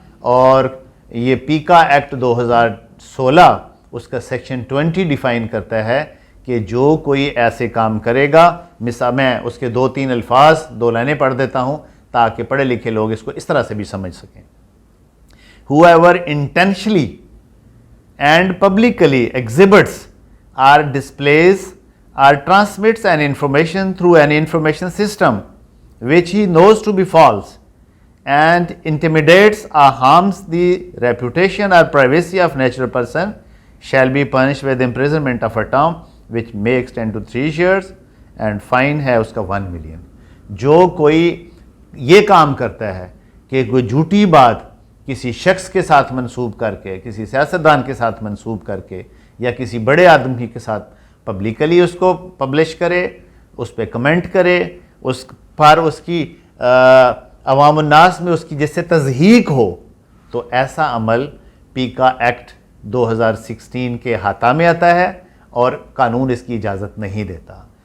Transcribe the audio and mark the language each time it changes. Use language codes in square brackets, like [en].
[ur] اور یہ پیکا ایکٹ 2016 اس کا سیکشن 20 ڈیفائن کرتا ہے کہ جو کوئی ایسے کام کرے گا، میں اس کے 2-3 الفاظ 2 لائنیں پڑھ دیتا ہوں تاکہ پڑھے لکھے لوگ اس کو اس طرح سے بھی سمجھ سکیں. [en] Whoever intentionally and publicly exhibits or displays or transmits an information through an information system which he knows to be false and intimidates or harms the reputation or privacy of natural person shall be punished with imprisonment of a term which may extend to 3 years and fine [ur] ہے اس کا [en] 1 million. [ur] جو کوئی یہ کام کرتا ہے کہ کوئی جھوٹی بات کسی شخص کے ساتھ منسوب کر کے، کسی سیاستدان کے ساتھ منسوب کر کے، یا کسی بڑے آدمی کے ساتھ پبلکلی اس کو پبلش کرے، اس پہ کمنٹ کرے، اس پر اس کی عوام الناس میں اس کی جس سے تضحیق ہو، تو ایسا عمل پیکا ایکٹ 2016 کے احاطہ میں آتا ہے اور قانون اس کی اجازت نہیں دیتا.